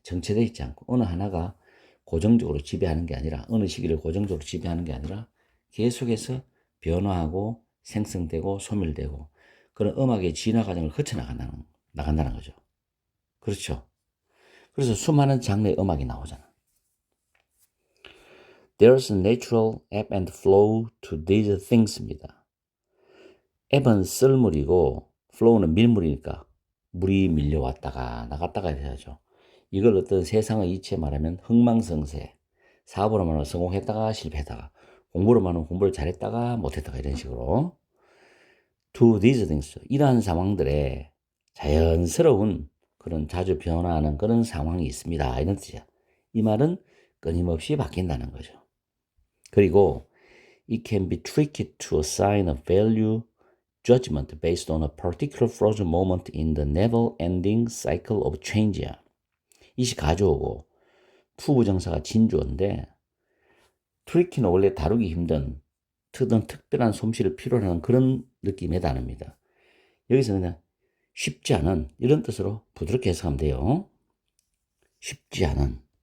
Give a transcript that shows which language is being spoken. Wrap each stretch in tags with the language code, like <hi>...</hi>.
<ko>정체되어 있지 않고 어느 하나가 고정적으로 지배하는 게 아니라 어느 시기를 고정적으로 지배하는 게 아니라 계속해서 변화하고 생성되고 소멸되고 그런 음악의 진화 과정을 나간다는 거죠. 그렇죠. 그래서 수많은 장르의 음악이 나오잖아.</ko> <en>There's a natural ebb and flow to these things입니다.</en> <ko>ebb은 썰물이고 flow는 밀물이니까 물이 밀려왔다가 나갔다가 해야죠. 이걸 어떤 세상의 이치에 말하면 흥망성쇠, 사업으로 말하면 성공했다가 실패했다가, 공부로 말하면 공부를 잘했다가 못했다가 이런 식으로</ko> <en>to these things,</en> <ko>이러한 상황들에 자연스러운 그런 자주 변화하는 그런 상황이 있습니다. 이런 뜻이야. 이 말은 끊임없이 바뀐다는 거죠.</ko> <en>그리고 it can be tricky to assign a value judgment based on a particular frozen moment in the never-ending cycle of change야.</en> <ko>이시 가져오고 투부정사가 진주어인데 트리키는 원래 다루기 힘든 특별한 솜씨를 필요로 하는 그런 느낌의 단어입니다. 여기서 그냥 쉽지 않은 이런 뜻으로 부드럽게 해석하면 돼요. 쉽지 않은.</ko>